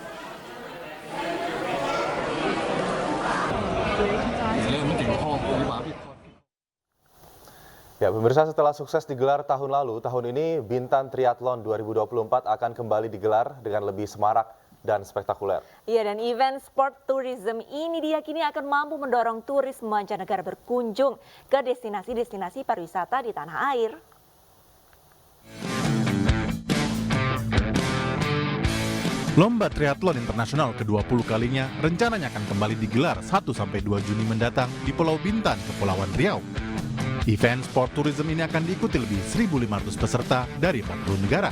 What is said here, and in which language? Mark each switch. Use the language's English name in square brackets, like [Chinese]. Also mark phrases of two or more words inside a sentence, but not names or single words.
[Indonesian] Ya, pemirsa, setelah sukses digelar tahun lalu, tahun ini Bintan Triathlon 2024 akan kembali digelar dengan lebih semarak dan spektakuler. Iya, dan event [English] sport tourism [Indonesian] ini diyakini akan mampu mendorong turis mancanegara berkunjung ke destinasi-destinasi pariwisata di tanah air. Lomba Triathlon Internasional ke-20 kalinya rencananya akan kembali digelar 1-2 Juni mendatang di Pulau Bintan, Kepulauan Riau. Event [English] sport tourism [Indonesian] ini akan diikuti lebih 1.500 peserta dari 40 negara.